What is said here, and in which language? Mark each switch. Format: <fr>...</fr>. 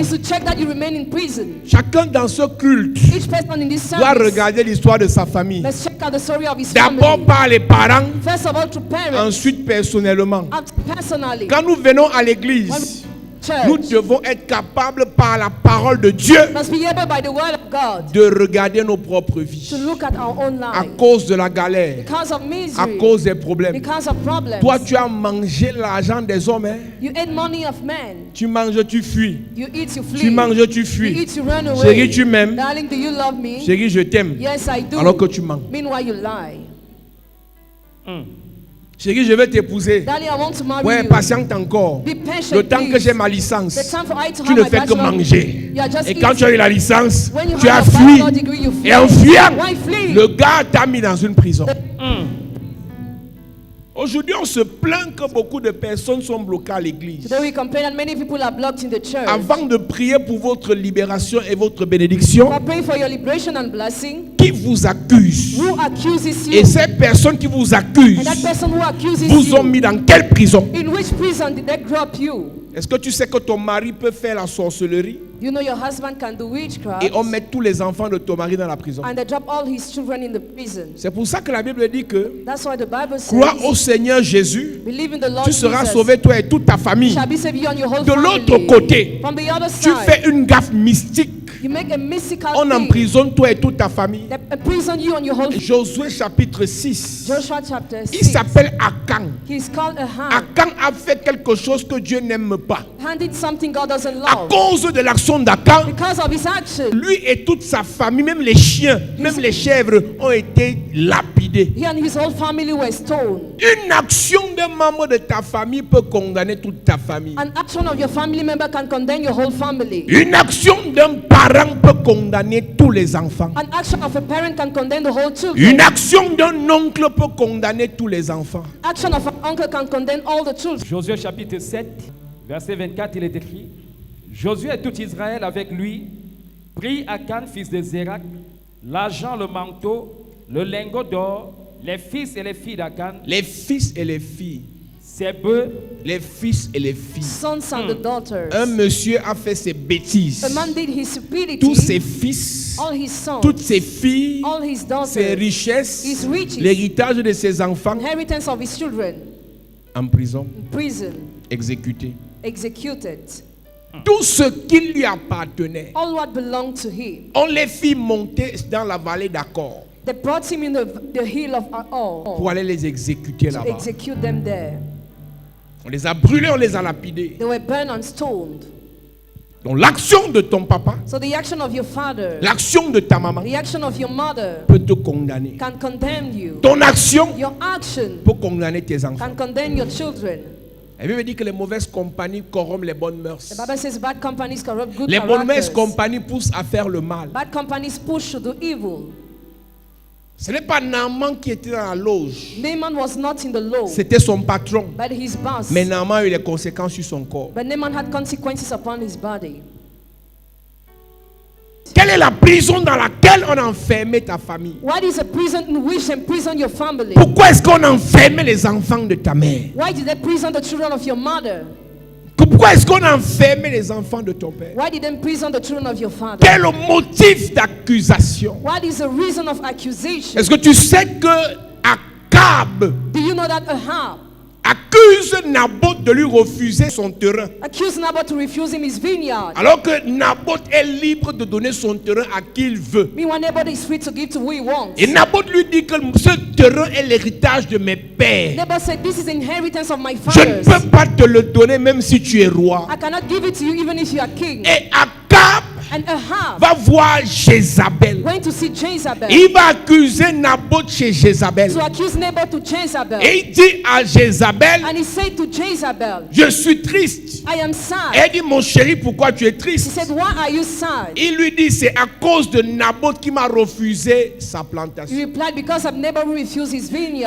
<en>is to check that you remain in prison.</en> <fr>Chacun dans ce culte</fr> <en>Each person in this</en> <fr>doit</fr> <en>service,</en> <fr>regarder l'histoire de sa famille.</fr> <en>let's check out the story of his</en> <fr>D'abord</fr> <en>family.</en> <fr>par les parents,</fr> <en>First of all, to parents,</en> <fr>ensuite personnellement.</fr> <en>and personally.</en> <fr>Quand nous venons à l'église, nous</fr> <en>Church</en> <fr>devons être capables par la parole de Dieu</fr> <en>must be able by the word of God</en> <fr>de regarder nos propres vies.</fr> <en>to look at our own</en> <fr>À</fr> <en>life.</en> <fr>cause de la galère,</fr> <en>Because of</en> <fr>à</fr> <en>misery,</en> <fr>cause des problèmes.</fr> <en>because of problems.</en> <fr>Toi, tu as mangé l'argent des hommes. Hein?</fr> <en>You ate money of men.</en> <fr>Tu manges, tu fuis.</fr> <en>You eat, you flee.</en> <fr>Tu manges, tu</fr> <en>You</en> <fr>fuis.</fr> <en>eat, you run away.</en> <fr>Chérie, tu m'aimes.</fr> <en>Darling, do you love me?</en> <fr>Chérie, je t'aime.</fr> <en>Yes, I do.</en> <fr>Alors que tu mens.</fr> <en>Meanwhile, you lie.</en> <fr>Chérie, je vais t'épouser.</fr> <en>Darling, I want to marry</en> <fr>Ouais,</fr> <en>you.</en> <fr>patiente encore.</fr> <en>Be patient,</en> <fr>Le temps que</fr> <en>please.</en> <fr>j'ai ma</fr> <en>The</en> <fr>licence,</fr> <en>time for I to</en> <fr>tu</fr> <en>have</en> <fr>ne</fr> <en>my</en> <fr>fais que</fr> <en>bachelor,</en> <fr>manger.</fr> <en>you are just</en> <fr>Et quand tu as eu la licence,</fr> <en>When you</en> <fr>tu as</fr> <en>have your</en> <fr>fui.</fr> <en>bachelor degree, you flee.</en> <fr>Et en fuyant,</fr> <en>Why flee?</en> <fr>le gars t'a mis dans une prison. Aujourd'hui, on se plaint que beaucoup de personnes sont bloquées à l'église.</fr> <en>Today we complain that many people are blocked in the church.</en> <fr>Avant de prier pour votre libération et votre bénédiction,</fr> <en>I pray for your liberation and blessing.</en> <fr>qui vous accuse?</fr> <en>Who accuses</en> <fr>Et</fr> <en>you?</en> <fr>ces personnes qui vous accusent</fr> <en>And that person who accuses</en> <fr>vous ont</fr> <en>you,</en> <fr>mis dans quelle prison?</fr> <en>in which prison did they drop you?</en> <fr>Est-ce que tu sais que ton mari peut faire la sorcellerie?</fr> <en>You know your husband can do witchcraft.</en> <fr>et on met tous les enfants de ton mari dans la prison.</fr> <en>And they drop all his children in the prison.</en> <fr>C'est pour ça que la Bible dit que</fr> <en>That's why the Bible says,</en> <fr>crois au Seigneur Jésus,</fr> <en>believe in the Lord</en> <fr>tu seras</fr> <en>Jesus.</en> <fr>sauvé toi et toute ta famille.</fr> <en>Shall be saved you and your whole</en> <fr>De</fr> <en>family.</en> <fr>l'autre côté,</fr> <en>From the other</en> <fr>tu</fr> <en>side,</en> <fr>fais une gaffe mystique,</fr> <en>you make a mystical</en> <fr>on</fr> <en>thing.</en> <fr>emprisonne toi et toute ta famille.</fr> <en>They imprison you and your whole family.</en> <fr>Josué chapitre 6,</fr> <en>Joshua chapter</en> <fr>il</fr> <en>6.</en> <fr>s'appelle Akan.</fr> <en>He's called a hand.</en> <fr>Akan a fait quelque chose que Dieu n'aime pas.</fr> <en>Hand did something God doesn't</en> <fr>À</fr> <en>love.</en> <fr>cause de l'action d'Akan,</fr> <en>Because of his action,</en> <fr>lui et toute sa famille, même les chiens, même les chèvres ont été lapidés.</fr> <en>he and his whole family were stoned.</en> <fr>Une action d'un membre de ta famille peut condamner toute ta famille.</fr> <en>An action of your family member can condemn your whole family.</en> <fr>Une action d'un parent peut condamner tous les enfants.</fr> <en>An action of a parent can condemn the whole children.</en> <fr>Une action d'un oncle peut condamner tous les enfants.</fr> <en>Action of an uncle can condemn all the children.</en> <fr>Josué chapitre 7, verset 24, il est écrit: Josué et tout Israël avec lui prit Akan, fils de Zérak, l'argent, le manteau, le lingot d'or, les fils et les filles d'Akan, Les fils et les filles. ses bœufs, Les fils et les filles.</fr> <en>Sons and the daughters.</en> <fr>Un monsieur a fait ses bêtises.</fr> <en>A man did his stupidity.</en> <fr>Tous ses fils,</fr> <en>All his sons.</en> <fr>toutes ses filles,</fr> <en>All his</en> <fr>ses</fr> <en>daughters.</en> <fr>richesses,</fr> <en>His riches.</en> <fr>l'héritage de ses enfants</fr> <en>Inheritance of his children.</en> <fr>en prison,</fr> <en>Prison.</en> <fr>exécutés.</fr> <en>Executed.</en> <fr>Tout ce qui lui appartenait,</fr> <en>All what belonged to him.</en> <fr>on les fit monter dans la vallée d'Accord</fr> <en>They brought him in the hill of Ar</en> <fr>pour aller les exécuter</fr> <en>to</en> <fr>là-bas.</fr> <en>execute them there.</en> <fr>On les a brûlés, on les a lapidés.</fr> <en>They were burned and stoned.</en> <fr>Donc l'action de ton papa,</fr> <en>So the action of your father,</en> <fr>l'action de ta maman</fr> <en>the action of your mother</en> <fr>peut te condamner.</fr> <en>can condemn you.</en> <fr>Ton action</fr> <en>Your action</en> <fr>peut condamner tes enfants.</fr> <en>can condemn your children.</en> <fr>La Bible dit que les mauvaises compagnies corrompent les bonnes mœurs.</fr> <en>The Bible says bad companies corrupt good</en> <fr>Les mauvaises</fr> <en>characters.</en> <fr>compagnies poussent à faire le mal.</fr> <en>Bad companies push to do evil.</en> <fr>Ce n'est pas Naaman qui était dans la loge.</fr> <en>Naaman was not in the law,</en> <fr>C'était son patron.</fr> <en>but his boss.</en> <fr>Mais Naaman a eu les conséquences sur son corps.</fr> <en>But Naaman had consequences upon his body.</en> <fr>Quelle est la prison dans laquelle on a enfermé ta famille?</fr> <en>What is a prison in which imprison your family?</en> <fr>Pourquoi est-ce qu'on a enfermé les enfants de ta mère?</fr> <en>Why did they prison the children of your mother?</en> <fr>Pourquoi est-ce qu'on a enfermé les enfants de ton père?</fr> <en>Why did they prison the children of your father?</en> <fr>Quel est le motif d'accusation?</fr> <en>What is the reason of accusation?</en> <fr>Est-ce que tu sais que Akab</fr> <en>Do you know that Ahab</en> <fr>accuse Naboth de lui refuser son terrain,</fr> <en>accused Naboth to refuse him his vineyard?</en> <fr>alors que Naboth est libre de donner son terrain à qui il veut?</fr> <en>Meanwhile, Naboth is free to give to who he wants.</en> <fr>Et Naboth lui dit que ce terrain est l'héritage de mes pères.</fr> <en>Naboth said, "This is the inheritance of my</en> <fr>Je ne</fr> <en>fathers.</en> <fr>peux pas te le donner même si tu es roi.</fr> <en>I cannot give it to you even if you are king."</en> <fr>Et Akab</fr> <en>And Ahab</en> <fr>va voir Jézabel.</fr> <en>went to see Jezebel</en> <fr>Il va accuser Naboth chez Jézabel.</fr> <en>to accuse Naboth to Jezebel.</en> <fr>Et il dit à Jézabel,</fr> <en>And he said to Jezebel,</en> <fr>je suis triste.</fr> <en>"I am sad."</en> <fr>Elle dit, mon chéri, pourquoi tu es</fr> <en>He</en> <fr>triste?</fr> <en>said, "Why are you sad?"</en> <fr>Il lui dit, c'est à cause de Naboth qui m'a refusé sa</fr> <en>He</en> <fr>plantation.</fr> <en>replied, "Because of Naboth who refused his vineyard."</en>